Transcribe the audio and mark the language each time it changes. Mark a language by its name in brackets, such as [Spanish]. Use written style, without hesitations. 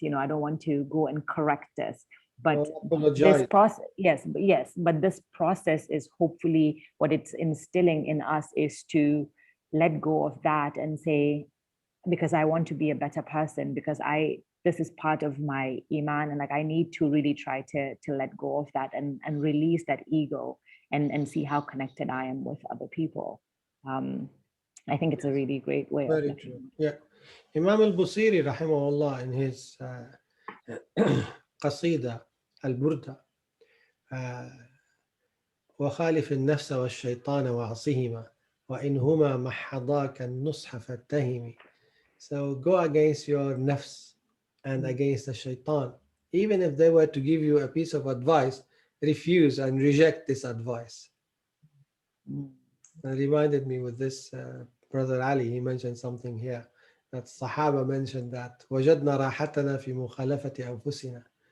[English] I don't want to go and correct this. But this process, but this process is hopefully what it's instilling in us is to let go of that and say, because I want to be a better person, because this is part of my iman, and like I need to really try to let go of that and release that ego and see how connected I am with other people. I think it's a really great way of Very looking. true. Yeah. Imam al-Busiri, rahimahullah, in his [Arabic] قصيدة البردة وخالف النفس والشيطان وعصهما وإنهما محضاك النصح فاتهمي. [English] So go against your nafs and against the shaitan. Even if they were to give you a piece of advice, refuse and reject this advice. It reminded me with this brother Ali, he mentioned something here that Sahaba mentioned that [Arabic] وجدنا راحتنا في مخالفة أنفسنا.